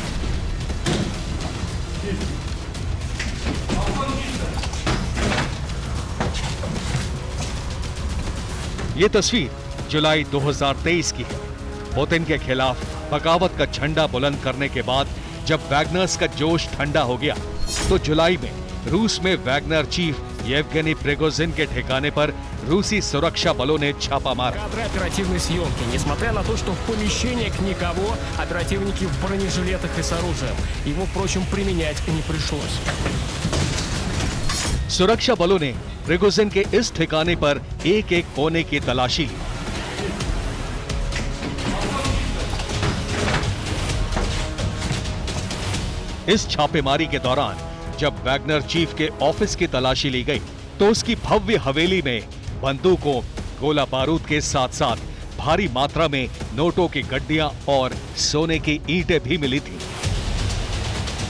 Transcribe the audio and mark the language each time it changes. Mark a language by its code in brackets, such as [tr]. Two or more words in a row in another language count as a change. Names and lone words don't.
[hi] ये तस्वीर जुलाई 2023 की है। पुतिन के खिलाफ बगावत का झंडा बुलंद करने के बाद जब वैगनर्स का जोश ठंडा हो गया, तो जुलाई में रूस में वैगनर चीफ येवगेनी प्रिगोजिन के ठिकाने पर रूसी सुरक्षा बलों ने छापा मारा। [ru] Оперативной съемки. Несмотря на то, что в помещениях никого, оперативники в бронежилетах и с оружием. Его, впрочем, применять не пришлось. [hi] सुरक्षा बलों ने प्रिगोजिन के इस ठिकाने पर एक-एक कोने की तलाशी ली। इस छापेमारी के दौरान जब वैगनर चीफ के ऑफिस की तलाशी ली गई, तो उसकी भव्य हवेली में बंदूकों, गोला बारूद के साथ साथ भारी मात्रा में नोटों की गड्डियां और सोने की ईंटें भी मिली थी।